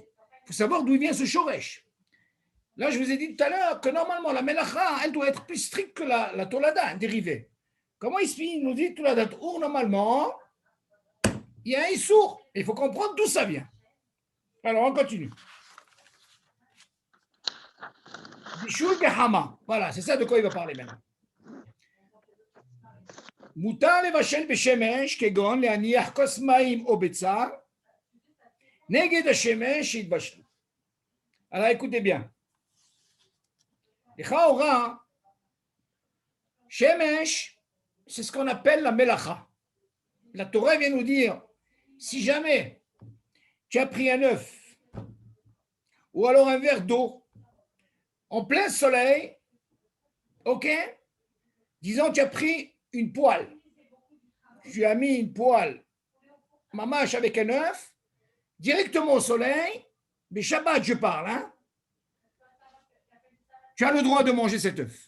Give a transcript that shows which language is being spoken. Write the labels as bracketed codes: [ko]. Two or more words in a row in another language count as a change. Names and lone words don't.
[fr] Il faut savoir d'où vient ce Shoresh. Là, je vous ai dit tout à l'heure que normalement, la Melacha, elle doit être plus stricte que la Tolada, un dérivé. Comment il nous dit que la date Our, normalement, il y a un Issour. Il faut comprendre d'où ça vient. Alors, on continue. [he] בישול בחמה. [fr] Voilà, c'est ça de quoi il va parler maintenant. [he] מותר לבשל בשמש כגון להניח כוס מים או ביצה נגד השמש שהתבשל. [fr] Alors écoutez bien. [he] לכאורה, שמש, [fr] c'est ce qu'on appelle la melacha. La Torah vient nous dire, si jamais tu as pris un œuf ou alors un verre d'eau en plein soleil, ok, disons tu as pris une poêle, tu as mis une poêle, mamache avec un œuf, directement au soleil, mais Shabbat je parle, hein, tu as le droit de manger cet œuf.